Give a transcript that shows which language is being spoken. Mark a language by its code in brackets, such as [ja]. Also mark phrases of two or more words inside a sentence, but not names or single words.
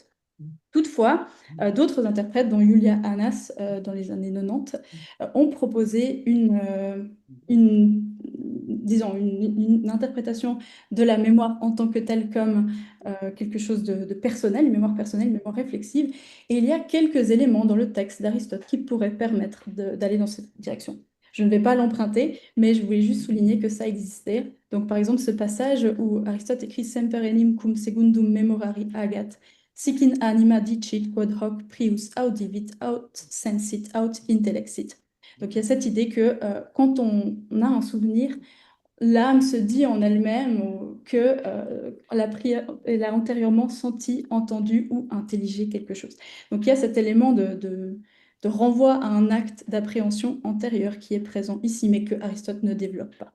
[fr] Toutefois, d'autres interprètes, dont Julia Annas dans les années 90, ont proposé une, disons, une interprétation de la mémoire en tant que telle comme quelque chose de personnel, une mémoire personnelle, une mémoire réflexive. Et il y a quelques éléments dans le texte d'Aristote qui pourraient permettre d'aller dans cette direction. Je ne vais pas l'emprunter, mais je voulais juste souligner que ça existait. Donc, par exemple, ce passage où Aristote écrit [la] Semper enim cum secundum memorari agat, Sicin anima dicit quod hoc prius audivit aut sensit aut intellexit. [fr] Donc il y a cette idée que quand on a un souvenir, l'âme se dit en elle-même que elle a antérieurement senti, entendu ou intelligé quelque chose. Donc il y a cet élément de renvoi à un acte d'appréhension antérieure qui est présent ici, mais que Aristote ne développe pas.